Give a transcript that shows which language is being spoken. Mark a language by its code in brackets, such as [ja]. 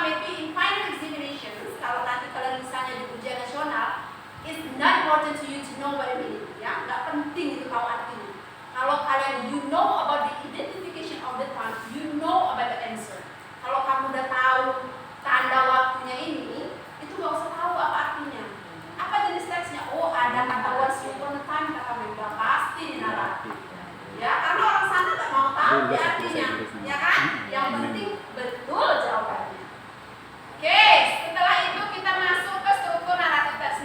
[en] Maybe in final examinations, [id] kalau nanti kalian misalnya di ujian nasional, [en] it's not important to you to know what it means. [id] Ya, nggak penting itu tahu artinya. Kalau kalian [en] you know about the identification of the time, you know about the answer. [id] Kalau kamu udah tahu tanda waktunya ini, itu nggak usah tahu apa artinya. Apa jenis teksnya? Oh, ada kata [en] once upon a time, [id] kata member pasti di naratif. Ya, karena orang sana nggak mau tahu di artinya, ya kan? Yang penting betul jawabannya. Oke, setelah itu kita masuk ke struktur naratif teks.